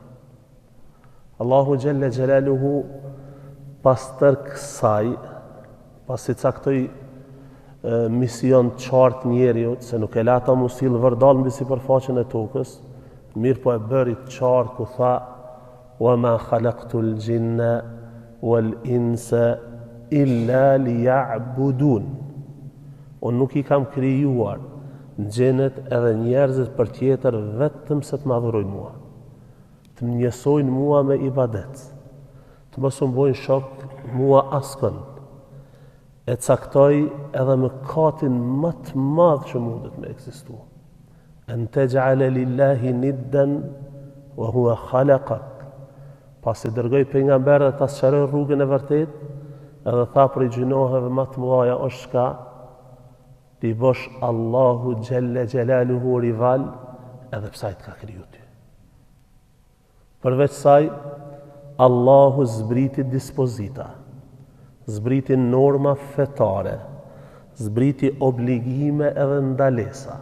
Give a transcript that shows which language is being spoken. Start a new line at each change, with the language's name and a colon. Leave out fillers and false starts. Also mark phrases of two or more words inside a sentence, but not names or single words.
Albanian: Allahu
Arabic: جل جلاله
Albanian: pas tër kësaj, pasi caktoi mision të qartë njeriut, se nuk e la ta mu sill vërdall mbi sipërfaqen e tokës, mirë po e bëri të qartë ku tha
Arabic: وما خلقت الجن والإنس إلا ليعبدون.
Albanian: Unë nuk i kam krijuar gjenet edhe njerëzit për tjetër vetëm se të më adhurojnë mua, të më njësojnë mua me ibadet, të mos më bojnë shok mua askën, e caktoj edhe mëkatin më të madh që mundet me ekzistuar.
Arabic: أن تجعل لله ندا وهو خلقك.
Albanian: Pasi dërgoi pejgamberët ta sqaroi rrugën e vërtet, edhe tha për i gjinoheve më të mëdha është shka ti bosh Allahu
Arabic: جل جلاله
Albanian: rival edhe pse ai të ka kriju ty. Përveç saj, Allahu zbriti dispozita, zbriti norma fetare, zbriti obligime edhe ndalesa.